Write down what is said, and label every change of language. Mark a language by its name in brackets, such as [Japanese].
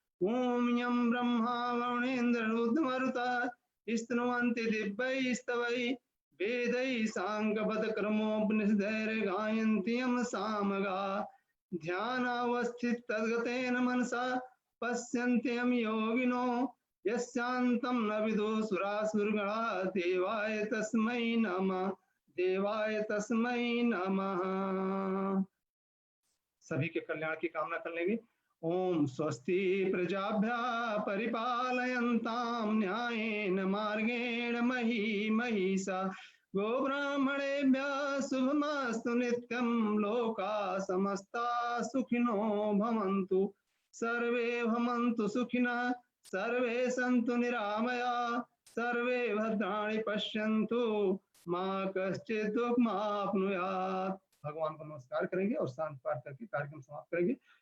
[Sanskrit] ओम यं ब्रह्मा वरुणेन्द्र रुद्रमरुतः स्तुवन्ति दिव्यैस्तवैः वेदैः साङ्गपदक्रमोपनिषदैर्गायन्ति यं सामगाः ध्यानावस्थिततद्गतेन मनसा पश्यन्ति यं योगिनो यस्यान्तं न विदुः देवाय तस्मै नमः देवाय तस्मै नमः। [Hindi] सभी के कल्याण की कामना कर लेंगे। [Sanskrit] ओम स्वस्ति प्रजाभ्यः परिपालयन्तां न्यायेन मार्गेण मही महिषा गोब्राह्मणेभ्यः शुभमस्तु नित्यं लोकाः समस्ताः सुखिनो भवन्तु सर्वे भवन्तु सुखिनः सर्वे सन्तु निरामयाः सर्वे भद्राणि पश्यन्तु मा कश्चित् दुःखमाप्नुयात्। [Hindi] भगवान को नमस्कार करेंगे और शांत पाठ करके कार्यक्रम समाप्त करेंगे।